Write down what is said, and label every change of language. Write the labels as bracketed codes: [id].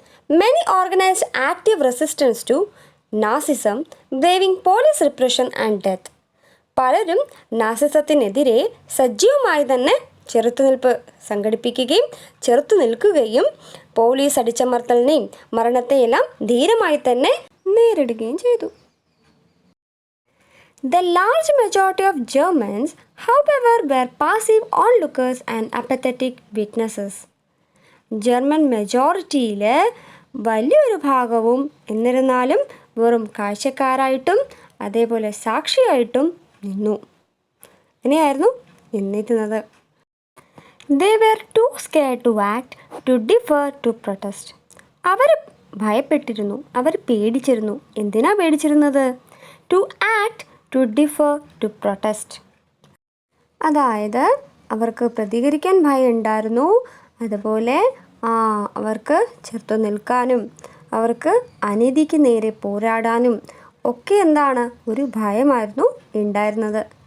[en] Many organised active resistance to Nazism, braving police repression and death. [ml] പലരും നാസിസത്തിനെതിരെ സജീവമായി തന്നെ ചെറുത്തുനിൽപ്പ് സംഘടിപ്പിക്കുകയും ചെറുത്തു നിൽക്കുകയും പോലീസ് അടിച്ചമർത്തലിനെയും മരണത്തെയെല്ലാം ധീരമായി തന്നെ നേരിടുകയും ചെയ്തു. [en] The large majority of Germans, however, were passive onlookers and apathetic witnesses. [ml] German മെജോറിറ്റിയിൽ വലിയൊരു ഭാഗവും എന്നിരുന്നാലും വെറും കാഴ്ചക്കാരായിട്ടും അതേപോലെ സാക്ഷിയായിട്ടും നിന്നു. അങ്ങനെയായിരുന്നു നിന്നിരുന്നത്. [en] They were too scared to act, to differ, to protest. [ml] അവർ ഭയപ്പെട്ടിരുന്നു, അവർ പേടിച്ചിരുന്നു. എന്തിനാ പേടിച്ചിരുന്നത്? [en] To act, to differ, to protest. [ml] അതായത് അവർക്ക് പ്രതികരിക്കാൻ ഭയം ഉണ്ടായിരുന്നു, അതുപോലെ അവർക്ക് ചെറുത്തു നിൽക്കാനും അവർക്ക് അനീതിക്ക് നേരെ പോരാടാനും ഒക്കെ ഒരു ഭയമായിരുന്നു ഉണ്ടായിരുന്നത്.